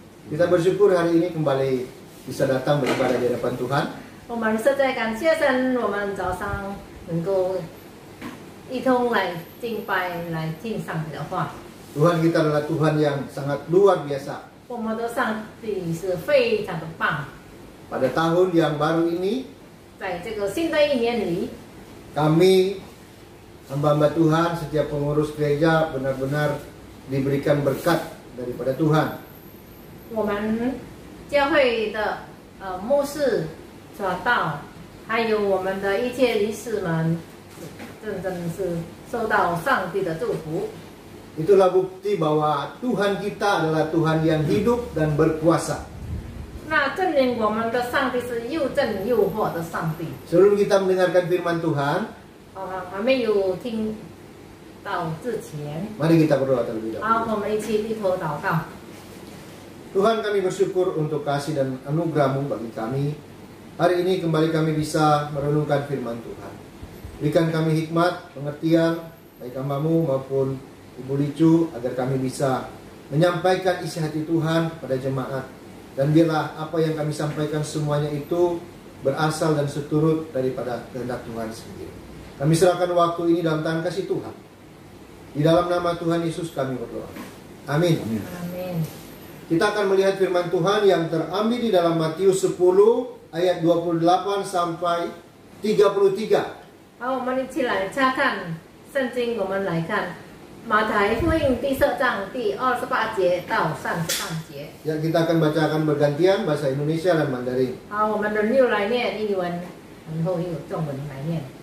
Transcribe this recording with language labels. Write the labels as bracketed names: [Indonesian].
[Indonesian] Kita bersyukur hari ini kembali bisa datang beribadah di hadapan Tuhan. [Chinese] 我们实在感谢神，我们早上能够一同来敬拜，来听上帝的话。 [Indonesian] Tuhan kita adalah Tuhan yang sangat luar biasa. [Chinese] 我们的上帝是非常的棒， [Indonesian] Pada tahun yang baru ini, [Chinese] 在这个新的一年里， [Indonesian] kami hamba-hamba Tuhan, setiap pengurus gereja benar-benar diberikan berkat daripada Tuhan. [Chinese] 我们教会的牧师、传道，还有我们的一切理事们，真正是受到上帝的祝福。 [Indonesian] Itulah bukti bahwa Tuhan kita adalah Tuhan yang hidup dan berkuasa. [Chinese] 那证明我们的上帝是又正又活的上帝。 [Indonesian] Sebelum kita mendengarkan firman Tuhan, [Chinese] 还没有听到之前， [Indonesian] mari kita berdoa terlebih [Chinese] 好， [Indonesian] dahulu. [Chinese] 我们一起低头祷告。 [Indonesian] Tuhan, kami bersyukur untuk kasih dan anugerah-Mu bagi kami. Hari ini kembali kami bisa merenungkan firman Tuhan. Berikan kami hikmat, pengertian, baik hamba-Mu maupun Ibu Licu, agar kami bisa menyampaikan isi hati Tuhan pada jemaat. Dan biarlah apa yang kami sampaikan semuanya itu berasal dan seturut daripada kehendak Tuhan sendiri. Kami serahkan waktu ini dalam tangan kasih Tuhan. Di dalam nama Tuhan Yesus kami berdoa. Amin. Amin. Kita akan melihat firman Tuhan yang terambil di dalam Matius 10 ayat 28 sampai 33. [Chinese] 好，我们一起来查看圣经，我们来看马太福音第4章第28节到33节。 [Indonesian] Ya, kita akan bacakan bergantian bahasa Indonesia dan Mandarin. [Chinese] 好，我们轮流来念英文，然后有中文来念。